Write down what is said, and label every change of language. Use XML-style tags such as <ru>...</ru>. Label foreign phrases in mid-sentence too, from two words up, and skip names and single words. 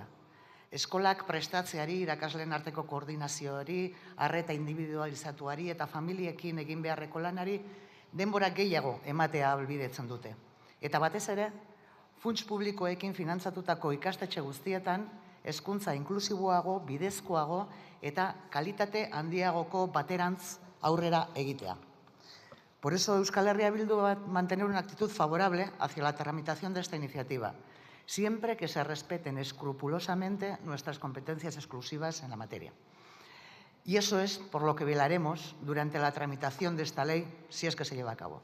<eu>Eskolak prestatzeari, irakasleen arteko koordinazioari, arreta individualizatuari eta familiekin egin beharreko lanari denbora gehiago ematea ahalbidetzen dute. Eta batez ere, funts publikoekin finantzatutako ikastetxe guztietan hezkuntza inklusiboago, bidezkoago eta kalitate handiagoko baterantz aurrera egitea.</eu> <es>Por eso Euskal Herria Bildu va a mantener una actitud favorable hacia la tramitación de esta iniciativa, siempre que se respeten escrupulosamente nuestras competencias exclusivas en la materia. Y eso es por lo que velaremos durante la tramitación de esta ley, si es que se lleva a cabo.</es>